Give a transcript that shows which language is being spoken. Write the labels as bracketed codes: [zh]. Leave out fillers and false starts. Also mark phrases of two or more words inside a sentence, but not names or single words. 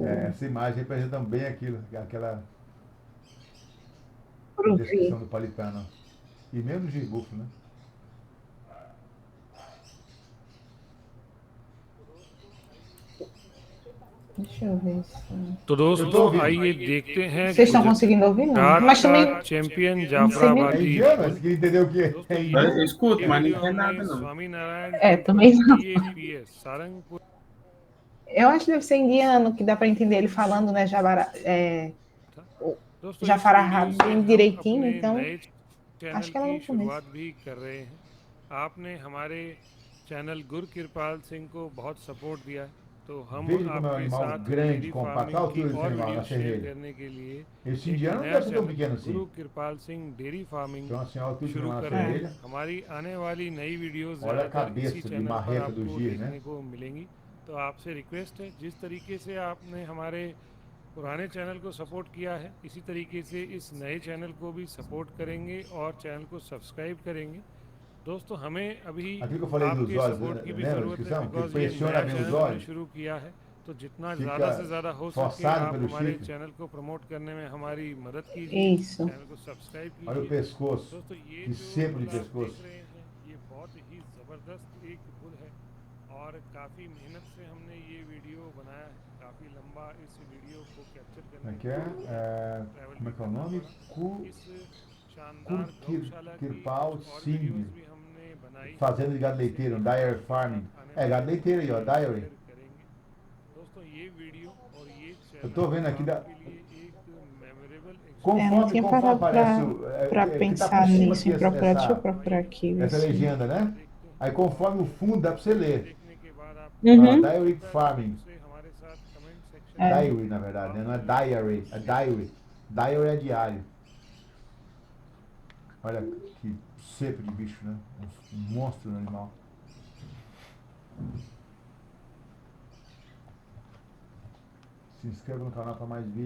[pt] essa imagem representa bem aquela guia. descrição do palitano. E menos de búfalo, né? Deixa eu ver se... [hi] तो [pt] Eu tô [hi] दोस्तों [pt] ouvindo. [hi] आइए देखते हैं [pt] Vocês estão [hi] गुजरात [pt] conseguindo ouvir, não? Mas também [hi] का चैंपियन [pt] não sei É [hi] जाफराबादी [pt] indiano? [hi] बुल [pt] Você queria entender o quê? [hi] दोस्तों [pt] É [hi] ये [pt] Eu indiano? escuto, [hi] ये [pt] mas não [hi] वीडियो [pt] entendo [hi] हमने [pt] nada, não. [hi] स्वामी नारायण [pt] também [hi] टेम्पल [pt] não. [hi] TAPS सारंगपुर [pt] Eu acho que deve ser indiano, que dá para entender ele falando, né, [hi] था [pt] o [hi] दोस्तों इस [pt] Jafarahá [hi] वीडियो से [pt] bem [hi] हम [pt] direitinho, [hi] अपने [pt] então [hi] नए [pt] acho [hi] चैनल [pt] que ela [hi] की [pt] não conhece. [hi] शुरुआत भी कर रहे हैं आपने हमारे चैनल गुरकिरपाल सिंह को बहुत सपोर्ट दिया है तो हम [pt] Veja como é um [hi] आपके [pt] animal [hi] साथ [pt] grande, [hi] डेयरी [pt] compacto. Olha a [hi] फार्मिंग की [pt] altura desse [hi] और [pt] animal, [hi] वीडियो [pt] nascer [hi] शेयर [pt] nele. [hi] करने के लिए [pt] Esse [hi] एक [pt] indiano não [hi] नया [pt] deve ser tão [hi] चैनल [pt] pequeno assim. [hi] गुरु कृपाल सिंह डेयरी फार्मिंग [pt] Então, assim, olha a altura de [hi] शुरू [pt] uma [hi] कर [pt] nascer [hi] रहे हैं [pt] nele. [hi] हमारी आने वाली नई वीडियोस [pt] Olha a [hi] ज़्यादातर इसी [pt] cabeça de [hi] चैनल पर [pt] marreta do [hi] आपको [pt] Gir, [hi] देखने [pt] né? [hi] को मिलेंगी तो आपसे रिक्वेस्ट है जिस तरीके से आपने हमारे पुराने चैनल को सपोर्ट किया है इसी तरीके से इस नए चैनल को भी सपोर्ट करेंगे और चैनल को सब्सक्राइब करेंगे दोस्तों हमें अभी [pt] Aquilo que eu falei dos [hi] आपके [pt] olhos, [hi] सपोर्ट की भी [pt] lembra da [hi] ज़रूरत है [pt] descrição? Que [hi] बिकॉज ये [pt] pressiona [hi] नया [pt] bem os [hi] चैनल हमने [pt] olhos, [hi] शुरू किया है तो जितना [pt] fica [hi] ज़्यादा से ज़्यादा हो सके [pt] forçado [hi] आप [pt] pelo [hi] हमारे [pt] chifre. [hi] चैनल को प्रमोट करने में हमारी मदद कीजिए [pt] Isso. [hi] चैनल को सब्सक्राइब [pt] Olha o [hi] कीजिए [pt] pescoço. [hi] दोस्तों ये [pt] Que [hi] जो [pt] sebo de [hi] बुल आप [pt] pescoço. [hi] देख रहे हैं ये बहुत ही ज़बरदस्त एक बुल है और काफ़ी मेहनत से हमने ये वीडियो बनाया है काफ़ी लंबा इस वीडियो को कैप्चर [pt] Como [hi] करने [pt] é que é? [hi] ट्रैवल [pt] Como [hi] भी [pt] é que é o [hi] करना [pt] nome? [hi] पड़ा इस शानदार गौशाला की [pt] Kurkirpal [hi] कुछ और [pt] Singh. [hi] वीडियोस भी हमने बनाई है [pt] Fazenda de gado leiteiro, um [en] dairy farming. [pt] É, gado leiteiro aí, ó, dairy. [hi] शेयर करेंगे दोस्तों ये वीडियो और ये [pt] Eu tô [hi] चैनल [pt] vendo aqui da... [hi] आपके लिए एक मेमोरेबल [pt] Eu não tinha Conforme parado aparece para que tá por pensar cima nisso, aqui em procurar. Deixa eu essa, procurar aqui. Ver essa se... legenda, né? Aí conforme o fundo dá pra você ler. [hi] देखने के बाद आप [pt] Uhum. [en] Dairy farming. [hi] से हमारे साथ [en] comment section [pt] É. Diary, na verdade, né? Não é diary, é diary. Diary é diário. Olha que cepo de bicho, né? Um monstro no animal. Se inscreva no canal para mais vídeos.